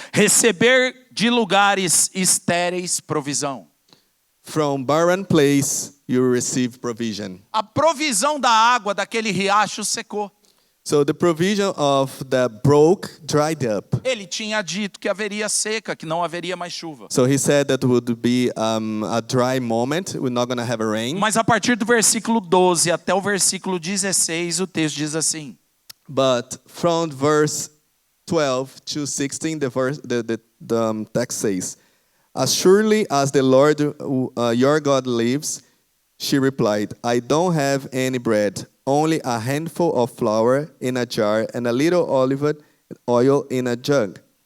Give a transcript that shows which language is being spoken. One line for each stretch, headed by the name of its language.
Portuguese: receber de lugares estéreis provisão.
English: from barren place, you will receive provision.
Portuguese: A provisão da água daquele riacho secou.
English: So the provision of the brook dried up.
Portuguese: Ele tinha dito que haveria seca, que não haveria mais chuva.
English: So he said that would be a dry moment. We're not going to have a rain.
Portuguese: Mas a partir do versículo 12 até o versículo 16, o texto diz assim:
English: But from verse 12 to 16, the text says, As surely as the Lord your God lives, she replied, I don't have any bread, only a handful of flour in a jar and a little olive oil in a jug.